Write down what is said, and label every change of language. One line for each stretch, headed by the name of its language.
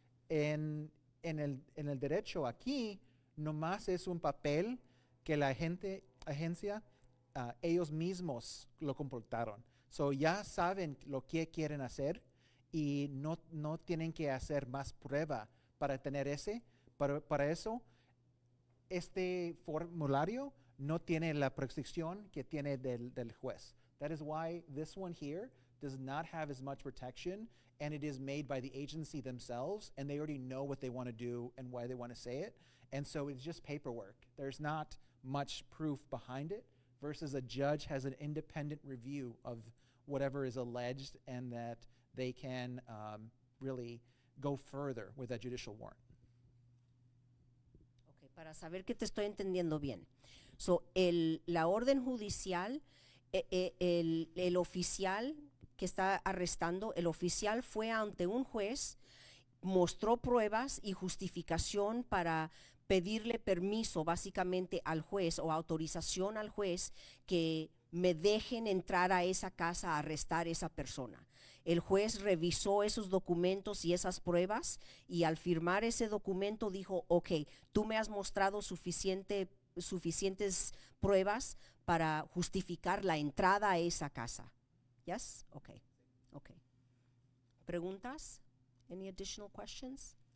Spanish: En el derecho aquí, nomás es un papel que la agencia, ellos mismos lo completaron. So ya saben lo que quieren hacer y no tienen que hacer más prueba para tener para eso, este formulario no tiene la protección que tiene del juez.
English: That is why this one here does not have as much protection, and it is made by the agency themselves, and they already know what they want to do and why they want to say it. And so it's just paperwork. There's not much proof behind it, versus a judge has an independent review of whatever is alleged, and that they can really go further with that judicial warrant.
Spanish: Okay, para saber que te estoy entendiendo bien. So, la orden judicial, el oficial que está arrestando, el oficial fue ante un juez, mostró pruebas y justificación para pedirle permiso básicamente al juez o autorización al juez que me dejen entrar a esa casa a arrestar a esa persona. El juez revisó esos documentos y esas pruebas, y al firmar ese documento dijo, ok, tú me has mostrado suficientes pruebas para justificar la entrada a esa casa.
English: Yes? Okay. Okay.
Spanish: ¿Preguntas?
English: Any additional questions?